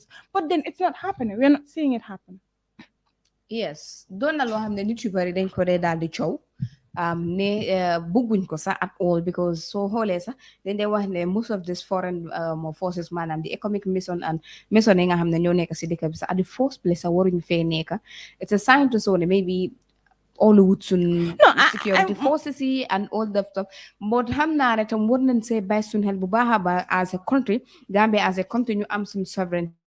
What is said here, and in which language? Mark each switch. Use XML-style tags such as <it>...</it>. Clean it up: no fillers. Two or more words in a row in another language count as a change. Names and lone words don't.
<en>But then it's not happening. We're not seeing it happen. Yes.</en> <wo>Doon na loo xam ne nit yu bari dañ ko dee daal di coow ne bëgguñ ko sax</wo> <en>at all</en> <wo>because soo xoolee sax dañ dee wax ne</wo> <en>most of these foreign forces</en> <wo>maanaam</wo> <en>the economic mission and mission</en> <wo>yi nga xam ne ñoo nekk si dëkk bi sax</wo> <en>at the first place</en> <wo>sax waruñ fee nekk</wo> <en>it's a sign to show</en> <wo>ne</wo> <en>maybe all would soon security forces and all that stuff but</en> <wo>xam naa ne tam war nañ see bàyyi suñ xel bu baax a baax</wo> <en>as a country Gambia as a country</en> <wo>ñu am suñ sovereignty</wo>